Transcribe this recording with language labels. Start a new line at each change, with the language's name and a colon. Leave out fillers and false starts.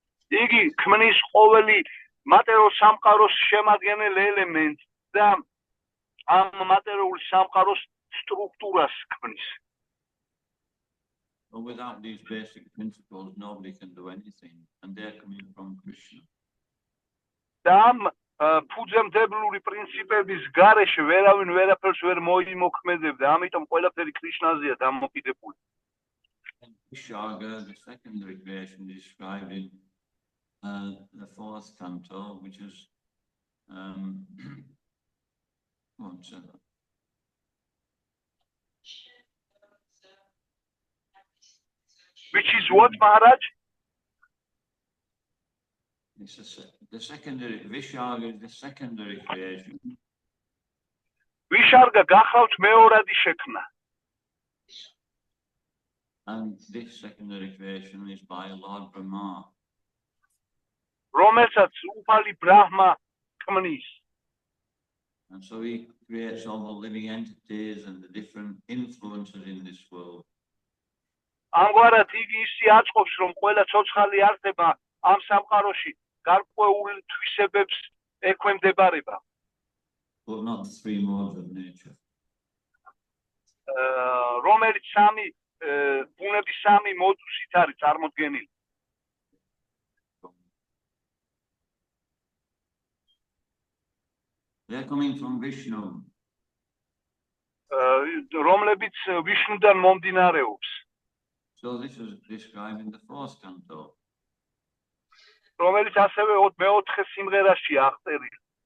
Georgian: იგი ქმნის ყოველი მატერიალურ სამყაროს შემადგენელ ელემენტს და ამ მატერიალურ სამყაროს სტრუქტურას ქმნის.
English: But without these basic principles, nobody can do anything, and they're coming from Krishna.
Georgian: და ამ ფუძემდებლური პრინციპების გარეშე ვერავინ ვერაფერს ვერ მოიმოქმედებდა, ამიტომ ყველაფერი კრიშნაზეა დამოკიდებული.
English: And Visharga, the secondary creation, is described in the fourth canto, which is one second. Which is what, Maharaj? The secondary Visharga is the secondary creation.
Georgian: Visharga გახლავთ მეორადი შექმნა.
English: And this secondary creation is by Lord Brahma.
Georgian: რომელსაც უფალი ბრაჰმა ქმნის.
English: And so he creates all the living entities and the different influences in this world.
Georgian: ამგვარად იგი ისე აწყობს, რომ ყველა ცოცხალი არსება ამ სამყაროში გარკვეულ თვისებებს ექვემდებარება.
English: But not the three modes of nature.
Georgian: რომელიც ბუნების სამი მოდუსით არის წარმოდგენილი.
English: They're coming from Vishnu.
Georgian: რომლებიც ვიშნუდან მომდინარეობს.
English: So this is described in the fourth canto.
Georgian: რომელიც ასევე მეოთხე სიმღერაში აღწერილი.